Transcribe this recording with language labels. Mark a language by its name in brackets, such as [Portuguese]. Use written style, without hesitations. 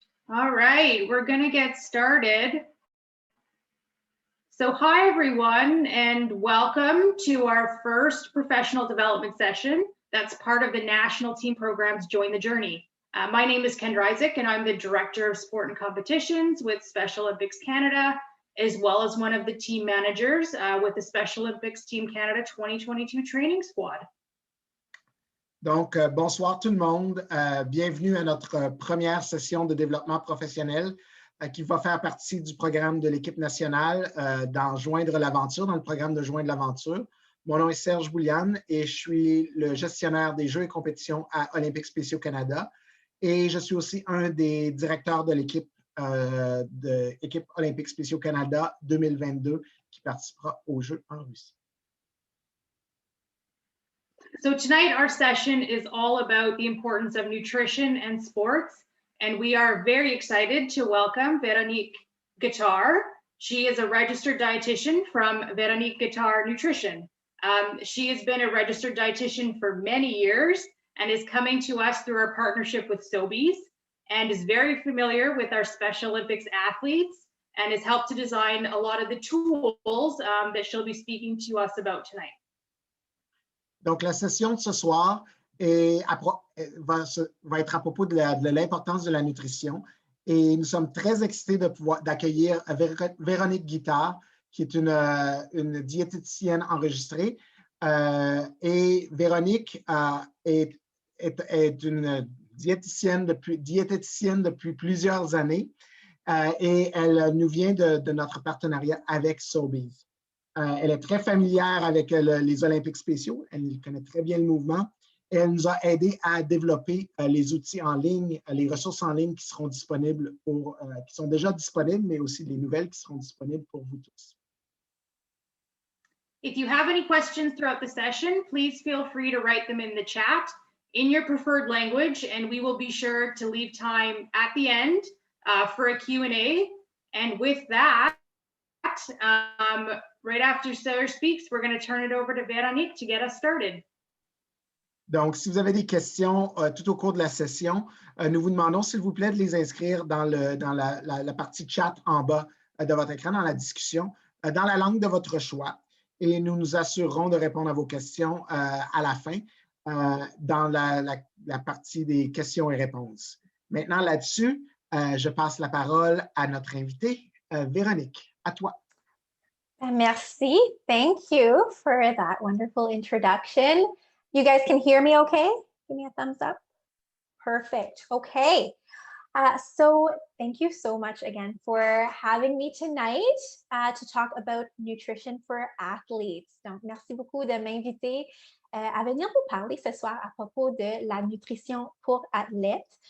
[English] All right, we're going to get started. So hi, everyone, and welcome to our first professional development session that's part of the National Team Program's Join the Journey. My name is Kendra Isaac, and I'm the Director of Sport and Competitions with Special Olympics Canada, as well as one of the team managers with the Special Olympics Team Canada 2022 Training Squad. [French] Donc, bonsoir tout le monde. Bienvenue à notre première session de développement professionnel qui va faire partie du programme de l'équipe nationale dans Joindre l'aventure, dans le programme de Joindre l'aventure. Mon nom est Serge Bouliane et je suis le gestionnaire des Jeux et compétitions à Olympiques spéciaux Canada. Et je suis aussi un des directeurs de l'équipe Olympiques spéciaux Canada 2022 qui participera aux Jeux en Russie. [English] So tonight our session is all about the importance of nutrition and sports, and we are very excited to welcome Véronique Guittard. She is a registered dietitian from Véronique Guittard Nutrition. She has been a registered dietitian for many years and is coming to us through our partnership with Sobeys, and is very familiar with our Special Olympics athletes and has helped to design a lot of the tools that she'll be speaking to us about tonight. [French] Donc, la session de ce soir va être à propos de l'importance de la nutrition. Et nous sommes très excités d'accueillir Véronique Guittard, qui est une diététicienne enregistrée. Et Véronique est une diététicienne depuis plusieurs années. Et elle nous vient de notre partenariat avec Sobeys. Elle est très familière avec les Olympiques spéciaux. Elle connaît très bien le mouvement. Et elle nous a aidé à développer les outils en ligne, les ressources en ligne qui seront disponibles qui sont déjà disponibles, mais aussi les nouvelles qui seront disponibles pour vous tous. [English] If you have any questions throughout the session, please feel free to write them in the chat in your preferred language, and we will be sure to leave time at the end for a Q&A. And with that, right after Serge speaks, we're going to turn it over to Véronique to get us started. [French] Donc, si vous avez des questions tout au cours de la session, nous vous demandons, s'il vous plaît, de les inscrire dans la partie chat en bas de votre écran, dans la discussion, dans la langue de votre choix. Et nous nous assurerons de répondre à vos questions à la fin, dans la partie des questions et réponses. Maintenant, là-dessus, je passe la parole à notre invitée, Véronique. À toi. Merci. [English] Thank you for that wonderful introduction. You guys can hear me okay? Give me a thumbs up. Perfect. Okay. So thank you so much again for having me tonight to talk about nutrition for athletes. [French] Donc, merci beaucoup de m'inviter à venir vous parler ce soir à propos de la nutrition pour athlètes.